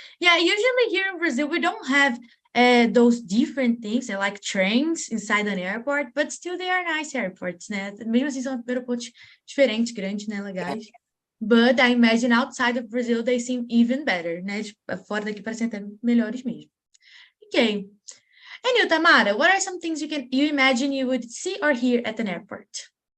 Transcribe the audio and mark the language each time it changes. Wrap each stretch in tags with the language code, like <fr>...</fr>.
<en>Yeah, usually here in Brazil, we don't have those different things, like trains inside an airport, but still they are nice airports, né?</en> <pt>Mesmo assim, são aeroportos diferentes, grandes, né? Legais.</pt> <en>But I imagine outside of Brazil, they seem even better, né?</en> <pt>Fora daqui parecem até melhores mesmo.</pt> <en>Okay. And you, Tamara, what are some things you imagine you would see or hear at an airport?</en>